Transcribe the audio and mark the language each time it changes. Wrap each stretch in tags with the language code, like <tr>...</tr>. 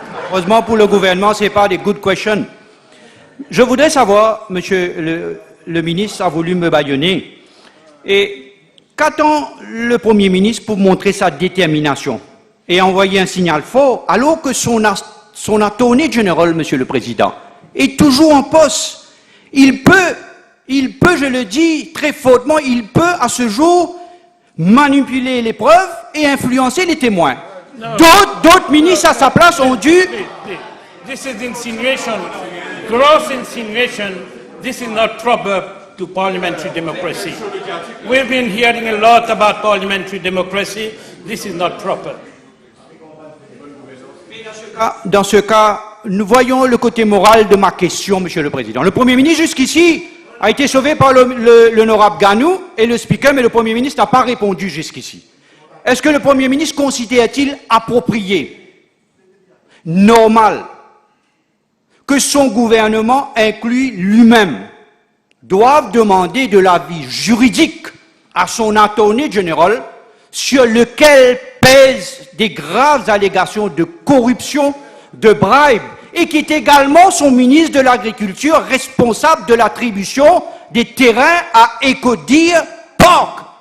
<fr>Heureusement pour le gouvernement, ce n'est pas des</fr> <en>good questions.</en> <fr>Je voudrais savoir, Monsieur le ministre a voulu me bâillonner, et qu'attend le Premier ministre pour montrer sa détermination et envoyer un signal fort, alors que son Attorney General, Monsieur le Président, est toujours en poste. Il peut, je le dis très fortement, il peut à ce jour manipuler les preuves et influencer les témoins. D'autres ministres à sa place ont dû...</fr> <en>This is insinuation, gross insinuation. This is not proper to parliamentary democracy. We've been hearing a lot about parliamentary democracy. This is not proper.</en> <fr>Dans ce cas, nous voyons le côté moral de ma question, Monsieur le Président. Le Premier ministre, jusqu'ici, a été sauvé par l'honorable Ganou et le Speaker, mais le Premier ministre n'a pas répondu jusqu'ici. Est-ce que le Premier ministre considère-t-il approprié, normal, que son gouvernement, inclus lui-même, doive demander de l'avis juridique à son attorney général sur lequel pèsent des graves allégations de corruption, de bribe, et qui est également son ministre de l'Agriculture responsable de l'attribution des terrains à Écodir Park.</fr>